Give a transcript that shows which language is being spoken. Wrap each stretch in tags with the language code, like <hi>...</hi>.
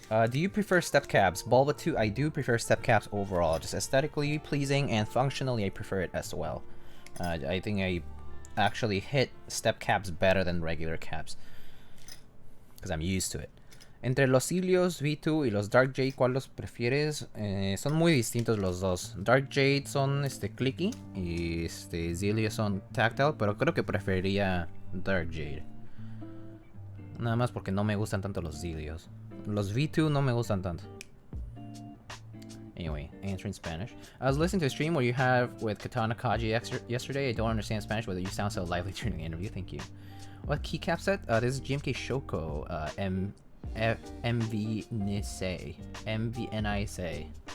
<en>Do you prefer step caps? Bulba 2, I do prefer step caps overall. Just aesthetically pleasing and functionally I prefer it as well. I think I actually hit step caps better than regular caps, because I'm used to it.</en> <es>Entre los Sirius V2 y los Dark Jade, ¿cuál los prefieres? Son muy distintos los dos. Dark Jade son clicky y Sirius son tactile, pero creo que preferiría Dark Jade. Nada más porque no me gustan tanto los Sirius. Los V2 no me gustan tanto.</es> <en>Anyway, answering Spanish. I was listening to a stream where you have with Katana Kaji yesterday. I don't understand Spanish, whether you sound so lively during the interview. Thank you. What keycap set? This is GMK Shoko. MV NISA.</en>